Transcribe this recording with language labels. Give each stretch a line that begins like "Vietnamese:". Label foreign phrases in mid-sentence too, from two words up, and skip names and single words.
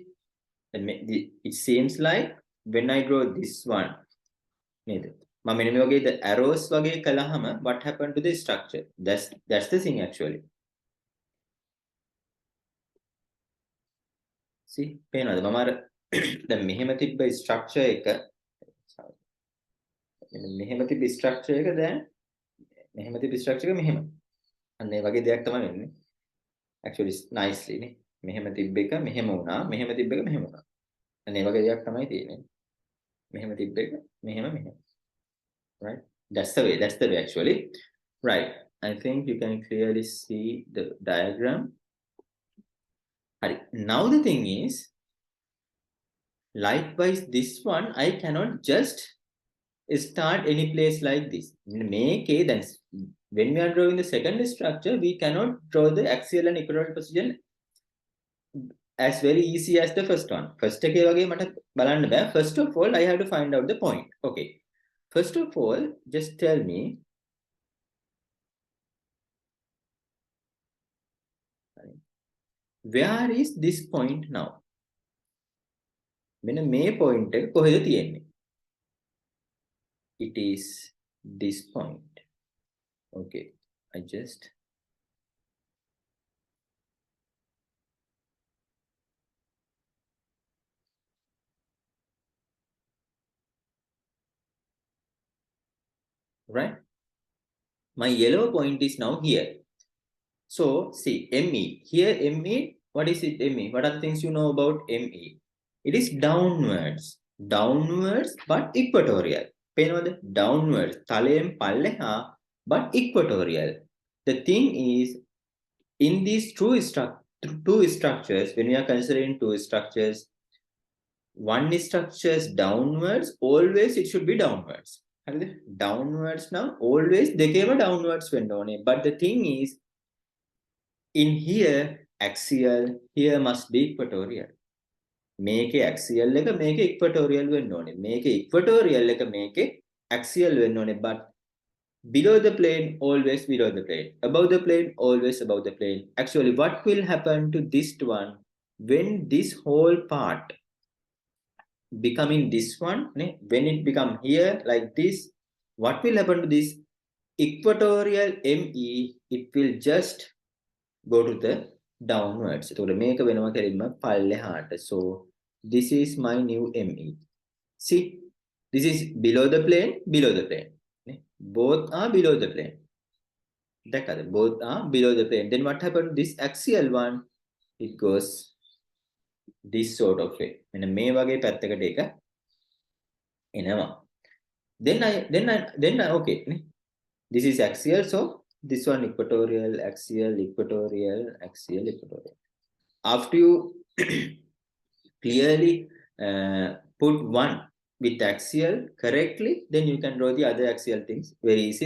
English: It seems like when I draw this one, the arrows what happened to the structure? That's the thing actually. See,
Sinhala: පේනවද මම අර දැන් මෙහෙම තිබ්බ structure එක මෙහෙම තිබ්බ structure එක දැන් මෙහෙම තිබ්බ structure එක මෙහෙම. අන්න ඒ වගේ දෙයක් තමයි වෙන්නේ.
English: Actually nicely නේ.
Sinhala: මෙහෙම තිබ්බ එක මෙහෙම වුණා. මෙහෙම තිබ්බ එක මෙහෙම වුණා. අන්න ඒ වගේ දෙයක් තමයි තියෙන්නේ. මෙහෙම තිබ්බ එක මෙහෙම මෙහෙම.
English: Right? That's the way actually. Right. I think you can clearly see the diagram. Now the thing is, likewise, this one, I cannot just start any place like this. Then when we are drawing the second structure, we cannot draw the axial and equilateral position as very easy as the first one. First of all, I have to find out the point. Okay. First of all, just tell me, where is this point now?
Sinhala: මෙන්න මේ point එක කොහෙද තියෙන්නේ?
English: It is this point. Okay, I just right. My yellow point is now here. So see ME here. ME, what is it? ME, what are the things you know about ME? It is downwards, but equatorial. Downwards,
Sinhala: තලයෙන් පල්ලෙහා,
English: but equatorial. The thing is, in these two structures, when we are considering two structures, one structures downwards, always it should be downwards. Downwards now, always they came downwards when down. But the thing is, in here, axial, here must be equatorial. Make axial
Sinhala: එක මේක equatorial වෙන්න ඕනේ. මේක equatorial එක මේක axial වෙන්න ඕනේ.
English: But below the plane, always below the plane. Above the plane, always above the plane. Actually, what will happen to this one when this whole part becoming this one? When it become here like this, what will happen to this equatorial ME? It will just go to the downwards.
Sinhala: So මේක වෙනවා කෙලින්ම පල්ලෙහාට.
English: So this is my new ME. See, this is below the plane. Both are below the plane. Both are below the plane. Then what happened? This axial one, it goes this sort of way.
Sinhala: මේ වගේ පැත්තකට එක එනවා.
English: Then I okay. This is axial, so this one equatorial, axial, equatorial, axial, equatorial. After you clearly put one with axial correctly, then you can draw the other axial things very easily.